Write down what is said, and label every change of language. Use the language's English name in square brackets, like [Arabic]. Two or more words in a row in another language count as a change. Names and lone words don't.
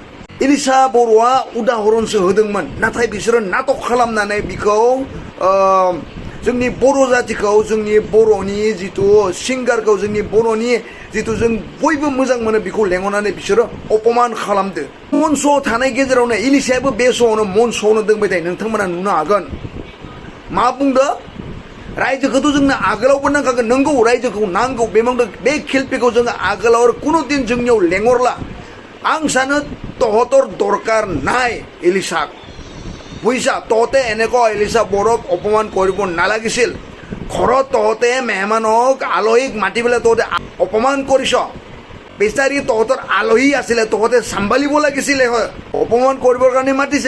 [Bodo] एलिशा बर'आ उदाहरनसो होदोंमोन, नाथाय बिसोरो नाटक खालामनानै बिखौ जोंनि बर' जातिखौ, जोंनि बर'नि जिथु सिंगारखौ, जोंनि बर'नि जिथु जों बयबो मोजां मोनो बेखौ लेंहरनानै बिसोरो अपमान खालामदो। मन श' थानाय गेजेरावनो एलिशायाबो बे श'आवनो मन श'आवनो दोंबाय थायो, नोंथांमोना नुनो हागोन। मा बुंदो? रायजोखौथ' जोंनो आगोलावबो नांखागोन, नंगौ रायजोखौ नांगौ, बे शिल्पीखौ जोङो आगोलाव कुनु दिन जोंनियाव लेंहरला। आं सानो [Assamese] তহঁতৰ দৰকাৰ নাই এলিশাক, বুজিছা? তহঁতে এনেকুৱা এলিশা বৰক অপমান কৰিব নালাগিছিল। ঘৰত তহঁতে মেহমানক আলহীক মাতি পেলাই তহঁতে অপমান কৰিছ। বেচাৰি তহঁতৰ আলহী আছিলে, তহঁতে চম্ভালিব লাগিছিলে হয়, অপমান কৰিবৰ কাৰণে মাতিছে।